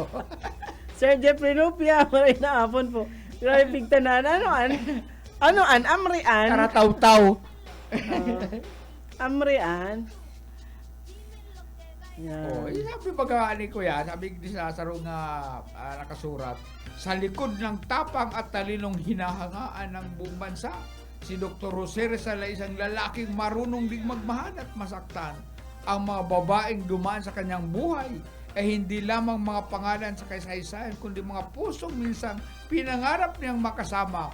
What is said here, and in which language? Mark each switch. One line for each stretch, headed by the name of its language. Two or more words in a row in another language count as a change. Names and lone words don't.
Bikol: Sir Jeffrey Rupia, maray na hapon po. Grabe pigtanaan, Amrian? Karataw-taw. Amrian? Sabi baga ni Kuya, sabi di sa sarong nakasurat,
Filipino: sa likod ng tapang at talinong hinahangaan ng buong bansa, si Dr. Jose Rizal ay isang lalaking marunong ding magmahal at masaktan. Ang mga babaeng dumaan sa kanyang buhay ay hindi lamang mga pangalan sa kasaysayan, kundi mga pusong minsang pinangarap niyang makasama.